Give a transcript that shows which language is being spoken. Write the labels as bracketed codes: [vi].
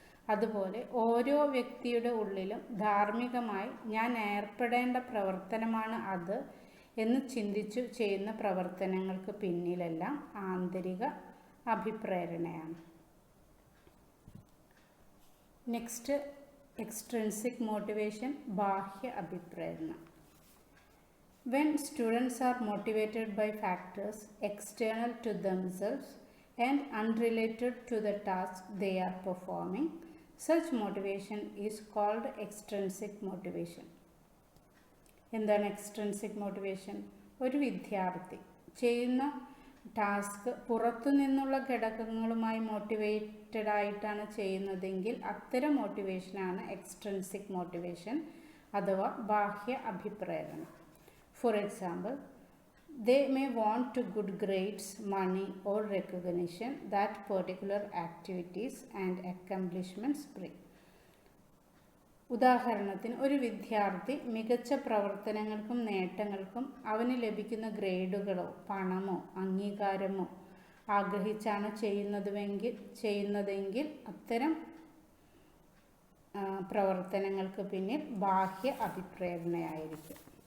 [ml] അതുപോലെ ഓരോ വ്യക്തിയുടെ ഉള്ളിലും ധാർമ്മികമായി ഞാൻ ഏർപ്പെടേണ്ട പ്രവർത്തനമാണ് അത് എന്ന് ചിന്തിച്ചു ചെയ്യുന്ന പ്രവർത്തനങ്ങൾക്ക് പിന്നിലെല്ലാം ആന്തരിക അഭിപ്രേരണയാണ്. [en] next extrinsic motivation, [ml] ബാഹ്യ അഭിപ്രേരണ. [en] When students are motivated by factors external to themselves, and unrelated to the task they are performing. Such motivation is called extrinsic motivation. [ml] എന്താണ് എക്സ്ട്രിൻസിക് മോട്ടിവേഷൻ? ഒരു വിദ്യാർത്ഥി ചെയ്യുന്ന ടാസ്ക് പുറത്തു നിന്നുള്ള ഘടകങ്ങളുമായി മോട്ടിവേറ്റഡ് ആയിട്ടാണ് ചെയ്യുന്നതെങ്കിൽ അത്തരം മോട്ടിവേഷനാണ് എക്സ്ട്രിൻസിക് മോട്ടിവേഷൻ അഥവാ ബാഹ്യ അഭിപ്രേരണ. [en] For example, they may want to good grades, money or recognition that particular activities and accomplishments bring. [ml] ഉദാഹരണത്തിന്, ഒരു വിദ്യാർത്ഥി മികച്ച പ്രവർത്തനങ്ങൾക്കും നേട്ടങ്ങൾക്കും അവന് ലഭിക്കുന്ന ഗ്രേഡുകളോ പണമോ അംഗീകാരമോ ആഗ്രഹിച്ചാണ് ചെയ്യുന്നതെങ്കിൽ അത്തരം പ്രവർത്തനങ്ങൾക്ക് പിന്നിൽ ബാഹ്യ അഭിപ്രേരണയായിരിക്കും.